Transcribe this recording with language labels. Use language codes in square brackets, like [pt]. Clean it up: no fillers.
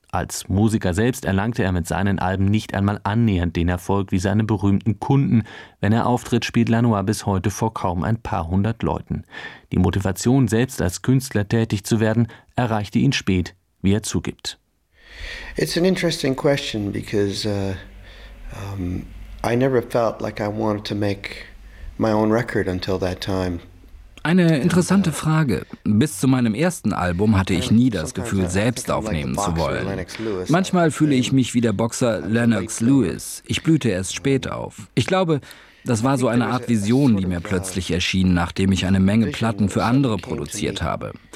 [de] Als Musiker selbst erlangte er mit seinen Alben nicht einmal annähernd den Erfolg wie seine berühmten Kunden. Wenn er auftritt, spielt Lanois bis heute vor kaum ein paar hundert Leuten. Die Motivation, selbst als Künstler tätig zu werden, erreichte ihn spät, wie er zugibt. [en] It's an interesting question because I never felt like I wanted to make my own record until that time. [de] Eine interessante Frage. Bis zu meinem ersten Album hatte ich nie das Gefühl, selbst aufnehmen zu wollen. Manchmal fühle ich mich wie der Boxer Lennox Lewis. Ich blühte erst spät auf. Ich glaube, das war so eine Art Vision, die mir plötzlich erschien, nachdem ich eine Menge Platten für andere produziert habe.